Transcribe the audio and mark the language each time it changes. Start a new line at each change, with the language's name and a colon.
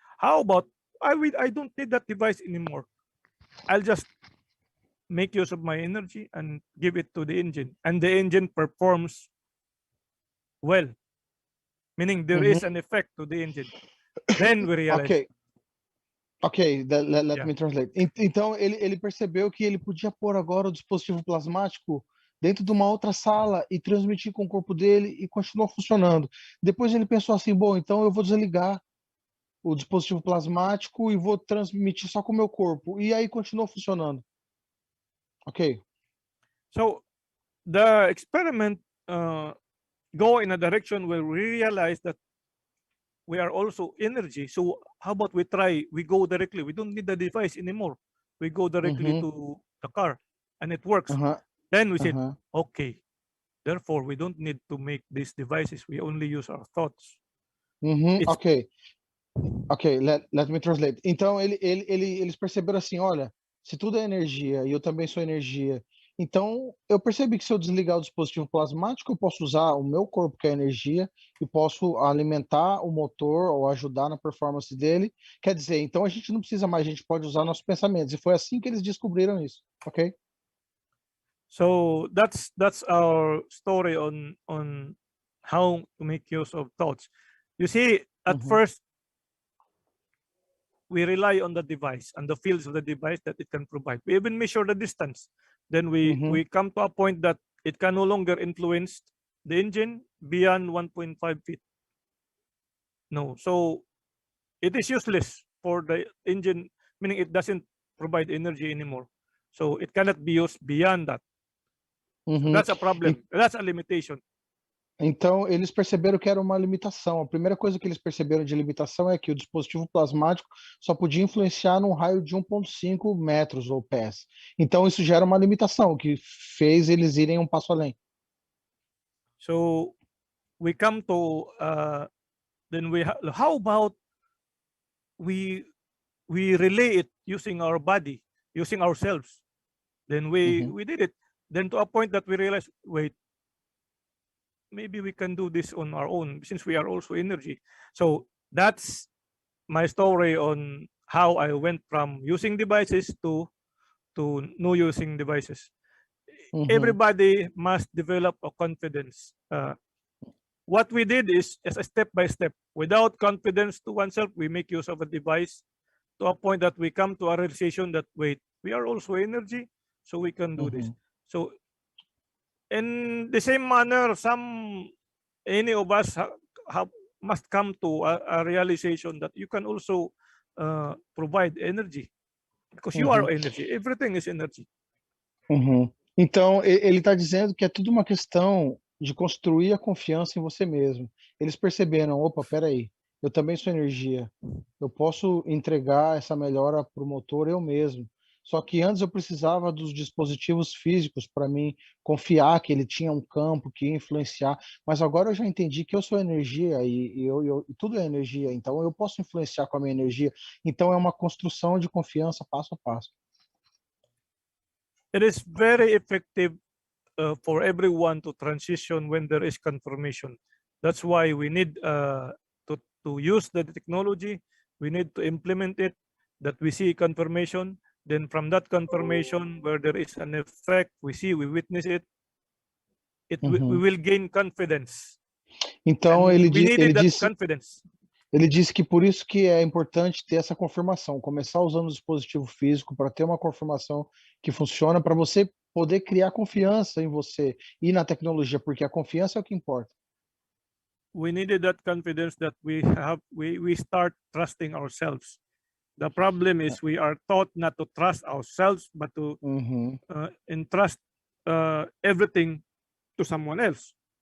English: How about, I don't need that device anymore. I'll just make use of my energy and give it to the engine. And the engine performs well. Meaning there is an effect to the engine. Then we realize. Ok, let me translate.
Portuguese: Então, ele percebeu que ele podia pôr agora o dispositivo plasmático dentro de uma outra sala e transmitir com o corpo dele e continuou funcionando. Depois ele pensou assim, bom, então eu vou desligar o dispositivo plasmático e vou transmitir só com o meu corpo. E aí continuou funcionando.
English: Ok. So, the experiment go in a direction where we realize that we are also energy. So how about we try, we go directly, we don't need the device anymore. We go directly to the car and it works. Then we said, okay, therefore we don't need to make these devices. We only use our thoughts. Ok, let me translate.
Portuguese: Então eles perceberam assim, olha, se tudo é energia e eu também sou energia, então eu percebi que se eu desligar o dispositivo plasmático, eu posso usar o meu corpo, que é energia, e posso alimentar o motor ou ajudar na performance dele. Quer dizer, então a gente não precisa mais, a gente pode usar nossos pensamentos. E foi assim que eles descobriram isso, ok?
English: So that's our story on how to make use of thoughts. You see, at first we rely on the device and the fields of the device that it can provide. We even measure the distance. Then we come to a point that it can no longer influence the engine beyond 1.5 feet. No, so it is useless for the engine, meaning it doesn't provide energy anymore. So it cannot be used beyond that. So that's a problem. That's a limitation.
Portuguese: Então, eles perceberam que era uma limitação. A primeira coisa que eles perceberam de limitação é que o dispositivo plasmático só podia influenciar num raio de 1,5 metros ou pés. Então, isso gera uma limitação, que fez eles irem um passo além.
English: So we come to then how about we relay it using our body, using ourselves? Then we did it. Then to a point that we realized, wait, maybe we can do this on our own since we are also energy. So that's my story on how I went from using devices to no using devices. Everybody must develop a confidence. What we did is as a step by step. Without confidence to oneself, we make use of a device to a point that we come to a realization that, wait, we are also energy, so we can do this. So in the same manner, any of us must come to a realization that you can also provide energy because you are energy. Everything is energy.
Portuguese: Então, ele está dizendo que é tudo uma questão de construir a confiança em você mesmo. Eles perceberam, opa, peraí, eu também sou energia. Eu posso entregar essa melhora para o motor eu mesmo. Só que antes eu precisava dos dispositivos físicos para mim confiar que ele tinha um campo que ia influenciar. Mas agora eu já entendi que eu sou energia e tudo é energia. Então eu posso influenciar com a minha energia. Então é uma construção de confiança passo a passo.
English: It is very effective for everyone to transition when there is confirmation. That's why we need to use the technology. We need to implement it, that we see confirmation. Then from that confirmation, where there is an effect, we witness it, we will gain confidence.
Portuguese: Então ele
English: confidence.
Portuguese: Ele disse que por isso que é importante ter essa confirmação, começar usando o dispositivo físico para ter uma confirmação que funciona, para você poder criar confiança em você e na tecnologia, porque a confiança é o que importa.
English: We needed that confidence that we start trusting ourselves. The problem is we are taught not to trust ourselves, but to entrust everything to someone else.